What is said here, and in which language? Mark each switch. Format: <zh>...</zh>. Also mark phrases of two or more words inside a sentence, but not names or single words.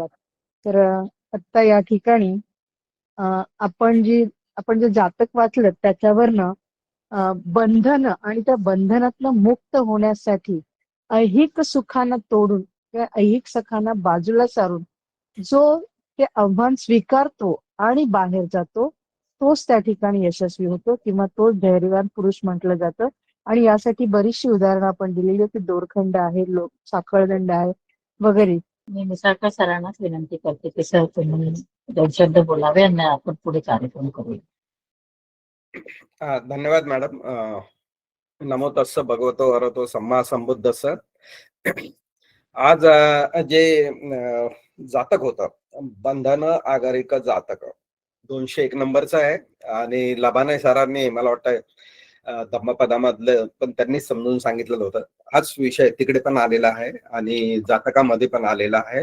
<mr>तर आता या ठिकाणी आपण जे जातक वाचलं त्याच्यावरनं बंधन आणि त्या बंधनातनं मुक्त होण्यासाठी ऐहिक सुखांना तोडून किंवा ऐहिक सुखांना बाजूला सारून जो ते आव्हान स्वीकारतो आणि बाहेर जातो, तोच त्या ठिकाणी यशस्वी होतो किंवा तोच धैर्यवान पुरुष म्हटलं जातं. आणि यासाठी बरीचशी उदाहरणं आपण दिलेली होती. दोरखंड आहे, साखळदंड आहे वगैरे. मी निसर्ग सरांनाच विनंती करते की सर तुम्ही 2 शब्द बोलावे आणि आपण पुढे कार्यक्रम करूया. धन्यवाद मॅडम.</mr> <pi>नमो तस्स भगवतो अरहतो सम्मा संबुद्धस्स.</pi> <mr>आज जे जातक होतं, बंधन आगारिक जातक 201 नंबरचं आहे आणि लबाने सरांनी मला वाटतं धम्मपदामधलं पण त्यांनी समजून सांगितलेलं होतं. हाच विषय तिकडे पण आलेला आहे आणि जातकामध्ये पण आलेला आहे.</mr>